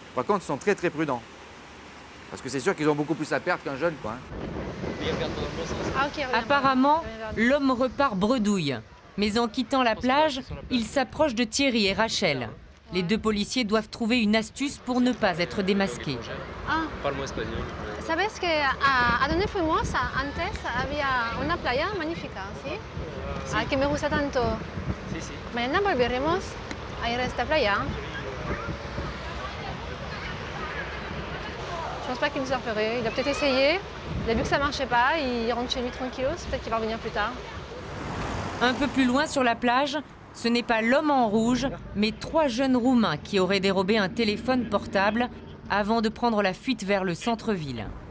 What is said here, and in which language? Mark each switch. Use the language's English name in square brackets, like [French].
[French] Par contre, ils sont très très prudents. Parce que c'est sûr qu'ils ont beaucoup plus à perdre qu'un jeune, quoi. Apparemment, l'homme repart bredouille. Mais en quittant la plage, il s'approche de Thierry et Rachel. Les 2 policiers doivent trouver une astuce pour ne pas être démasqués. Parle-moi espagnol. [Spanish] ¿Sabes que a donde fuimos antes había una playa magnífica, ¿sí? Sí. Que me gusta tanto. Sí, sí. Mañana volveremos a ir a esta playa. [French] Je pense pas qu'il nous a repéré. Il a peut-être essayé. Il a vu que ça marchait pas. Il rentre chez lui tranquillos. Peut-être qu'il va revenir plus tard. Un peu plus loin sur la plage, ce n'est pas l'homme en rouge, mais 3 jeunes Roumains qui auraient dérobé un téléphone portable avant de prendre la fuite vers le centre-ville.